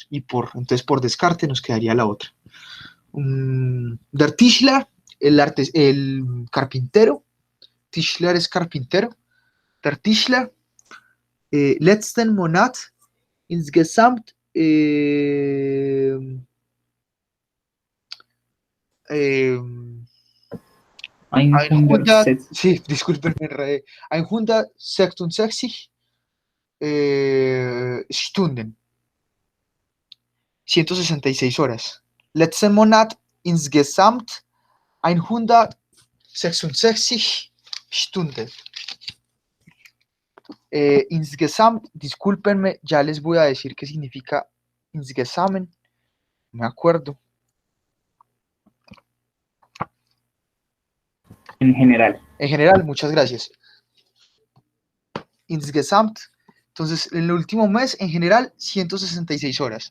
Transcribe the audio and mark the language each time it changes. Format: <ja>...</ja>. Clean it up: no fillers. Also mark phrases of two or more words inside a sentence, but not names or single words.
<es>Y entonces por descarte nos quedaría la otra.</es> <de>Der Tischler,</de> <es>el carpintero. Tischler es carpintero.</es> <de>Der Tischler, letzten Monat insgesamt 100,</de> <es>sí, disculpen, 166 Stunden, 166 horas.</es> <de>Letzten Monat insgesamt 166 Stunden.</de> <es>Insgesamt, discúlpenme, ya les voy a decir qué significa insgesamt, no me acuerdo. En general. En general, muchas gracias. Insgesamt, entonces en el último mes, en general, 166 horas.</es>